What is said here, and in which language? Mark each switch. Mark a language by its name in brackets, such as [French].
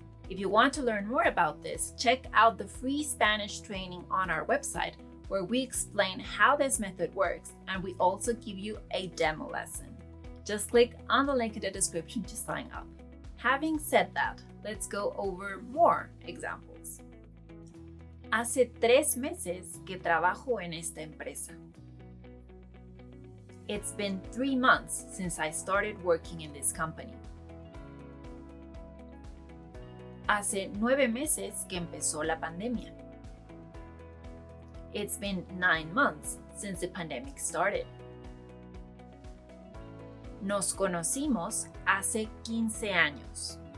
[English] If you want to learn more about this, check out the free Spanish training on our website where we explain how this method works and we also give you a demo lesson. Just click on the link in the description to sign up. Having said that, let's go over more examples. [Spanish] Hace 3 meses que trabajo en esta empresa. [English] It's been 3 months since I started working in this company. [Spanish] Hace 9 meses que empezó la pandemia. [English] It's been 9 months since the pandemic started. [Spanish] Nos conocimos hace 15 años.